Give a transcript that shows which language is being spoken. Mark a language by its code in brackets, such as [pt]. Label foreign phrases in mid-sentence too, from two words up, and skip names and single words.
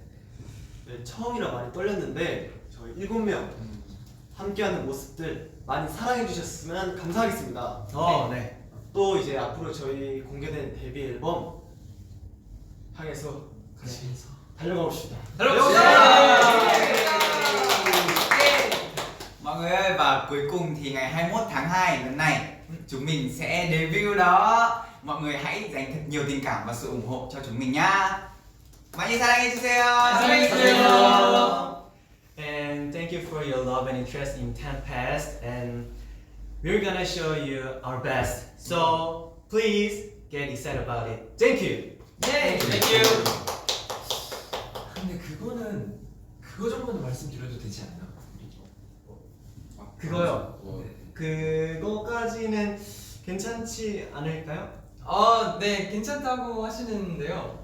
[ko] 네, 처음이라 많이 떨렸는데 저희 7명 함께하는 모습들 많이 사랑해 주셨으면 감사하겠습니다. 네. 또 이제 앞으로 저희 공개된 데뷔 앨범 향해서 같이 달려가 봅시다. [vi] Mọi người ơi, và cuối cùng thì ngày 21 tháng 2 lần này chúng mình sẽ debut đó. Mọi người hãy dành thật nhiều tình cảm và sự ủng hộ cho chúng mình nhá. [ko] 많이 사랑해주세요. 사랑해주세요. [en] And thank you for your love and interest in Tempest, and we're gonna show you our best. So please get excited about it. Thank you. [ko] 네. 근데 그거 정도는 말씀드려도 되지 않나? 그거요. 네. 그거까지는 괜찮지 않을까요? 네, 괜찮다고 하시는데요.